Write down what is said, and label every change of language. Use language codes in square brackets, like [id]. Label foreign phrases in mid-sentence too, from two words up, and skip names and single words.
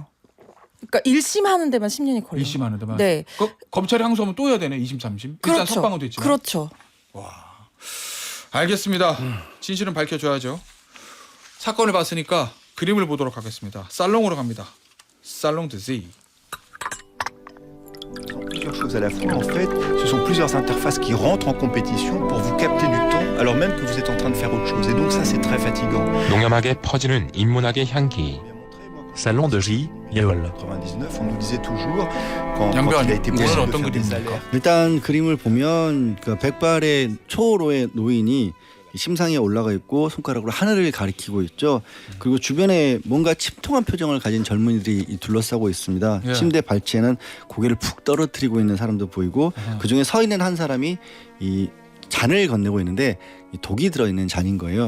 [ko] 그러니까 1심 하는 데만 10년이 걸려요. 1심 하는 데만. 네. 검찰이 항소하면 또 해야 되네. 2심, 3심. 일단 그렇죠. 석방은 됐지만. 그렇죠. 알겠습니다. 진실은 밝혀줘야죠. 사건을 봤으니까 그림을 보도록 하겠습니다. 살롱으로 갑니다. 살롱 드지. [fr] Plusieurs choses à la fois. En fait, ce sont plusieurs interfaces qui rentrent en compétition pour vous capter du temps alors même que vous êtes en train de faire autre chose. Et donc ça, c'est très fatigant. [ko] 농염하게 퍼지는 인문학의 향기. Salon de J. Yeol. [fr] 99, on nous disait toujours quand il a été possible de faire des alertes. [ko] 일단 그림을 보면 그 백발의 초로의 노인이 심상에 올라가 있고 손가락으로 하늘을 가리키고 있죠. 그리고 주변에 뭔가 침통한 표정을 가진 젊은이들이 둘러싸고 있습니다. 예. 침대 발치에는 고개를 푹 떨어뜨리고 있는 사람도 보이고 그중에 서 있는 한 사람이 이 잔을 건네고 있는데 이 독이 들어있는 잔인 거예요.